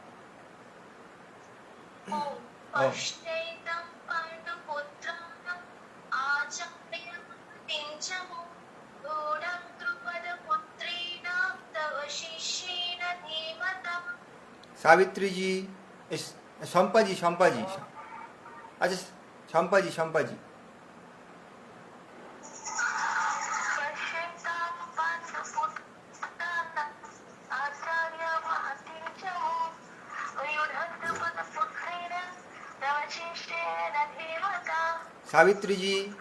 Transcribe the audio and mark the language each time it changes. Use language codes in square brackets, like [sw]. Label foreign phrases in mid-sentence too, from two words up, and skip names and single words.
[sa] ओम पश्यैतं पाण्डुपुत्राणाम् आचार्यमहतिं च व्यूढं द्रुपदपुत्रेण तव शिष्येन धीमता। [hi] सावित्री जी शंपा जी अच्छा शंपा जी [sa] पश्यैतां पाण्डुपुत्राणाम् आचार्यमहतिं च व्यूढं द्रुपदपुत्रेण तव शिष्येन धीमता। [hi] सावित्री जी